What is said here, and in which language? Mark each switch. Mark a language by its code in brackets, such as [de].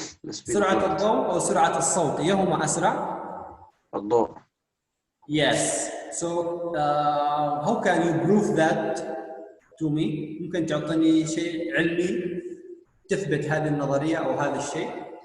[ar] سرعة الضوء أو سرعة الصوت، أيهما أسرع؟ الضوء. [en] Yes. So how can you prove that to me? [ar] ممكن تعطيني شيء علمي تثبت هذه النظرية أو هذا الشيء؟